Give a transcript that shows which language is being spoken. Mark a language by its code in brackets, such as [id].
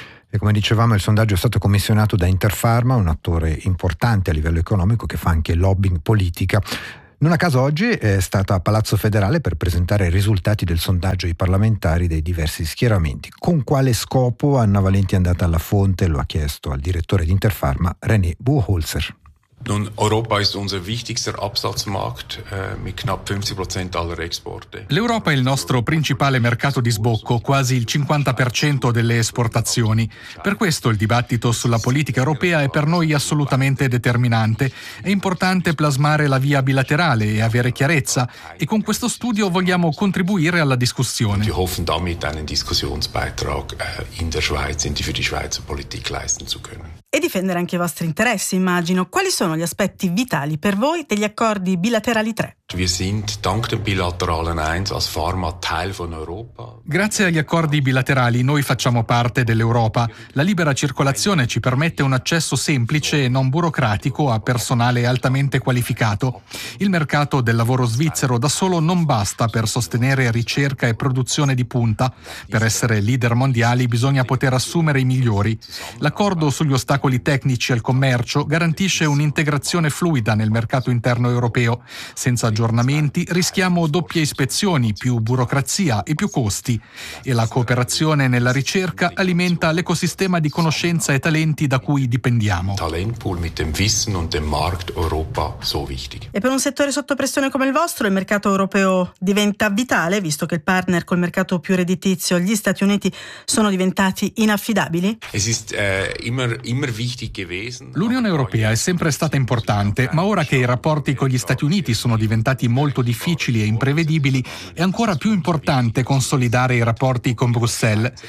[it] E come dicevamo, il sondaggio è stato commissionato da Interpharma, un attore importante a livello economico che fa anche lobbying politica. Non a caso oggi è stata a Palazzo Federale per presentare i risultati del sondaggio ai parlamentari dei diversi schieramenti. Con quale scopo Anna Valenti è andata alla fonte? Lo ha chiesto al direttore di Interpharma, René Buchholzer. [de] Nun, Europa ist unser wichtigster Absatzmarkt mit knapp 50% aller Exporte. [it] L'Europa è il nostro principale mercato di sbocco, quasi il 50% delle esportazioni. Per questo il dibattito sulla politica europea è per noi assolutamente determinante. È importante plasmare la via bilaterale e avere chiarezza, e con questo studio vogliamo contribuire alla discussione. [de] Wir hoffen damit einen Diskussionsbeitrag in der Schweiz und für die Schweizer Politik leisten zu können. [it] E difendere anche i vostri interessi, immagino. Quali sono gli aspetti vitali per voi degli accordi bilaterali 3? [de] Wir sind dank dem bilateralen Eins als Pharma Teil von Europa. [it] Grazie agli accordi bilaterali noi facciamo parte dell'Europa. La libera circolazione ci permette un accesso semplice e non burocratico a personale altamente qualificato. Il mercato del lavoro svizzero da solo non basta per sostenere ricerca e produzione di punta. Per essere leader mondiali bisogna poter assumere i migliori. L'accordo sugli ostacoli tecnici al commercio garantisce un'integrazione fluida nel mercato interno europeo. Senza aggiornamenti, rischiamo doppie ispezioni, più burocrazia e più costi. E la cooperazione nella ricerca alimenta l'ecosistema di conoscenza e talenti da cui dipendiamo. [de] Talentpool mit dem Wissen und dem Markt Europa so wichtig. [it] E per un settore sotto pressione come il vostro, il mercato europeo diventa vitale, visto che il partner col mercato più redditizio, gli Stati Uniti, sono diventati inaffidabili? [de] Es ist immer wichtig gewesen. [it] L'Unione Europea è sempre stata importante, ma ora che i rapporti con gli Stati Uniti sono diventati molto difficili e imprevedibili, è ancora più importante consolidare i rapporti con Bruxelles.